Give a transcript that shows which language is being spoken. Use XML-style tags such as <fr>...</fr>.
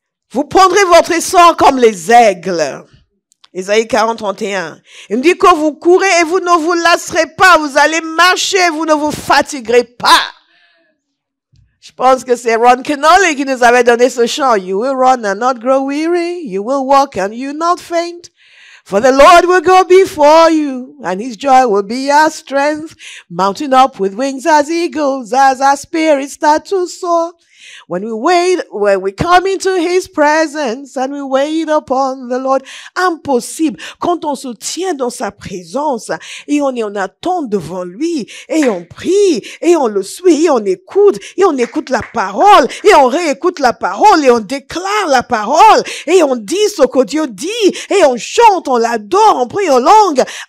<fr>Vous prendrez votre essor comme les aigles. Isaïe 40, 31. Il me dit que vous courez et vous ne vous lasserez pas. Vous allez marcher, vous ne vous fatiguerez pas. Je pense que c'est Ron Kenoly qui nous avait donné ce chant.</fr> <en>You will run and not grow weary. You will walk and you not faint. For the Lord will go before you, and his joy will be our strength. Mounting up with wings as eagles, as our spirits start to soar. When we come into his presence and we wait upon the Lord.</en> <fr>Impossible. Quand on se tient dans sa présence et on est en attente devant lui et on prie et on le suit et on écoute la parole et on réécoute la parole et on déclare la parole et on dit ce que Dieu dit et on chante, on l'adore, on prie en langue.</fr>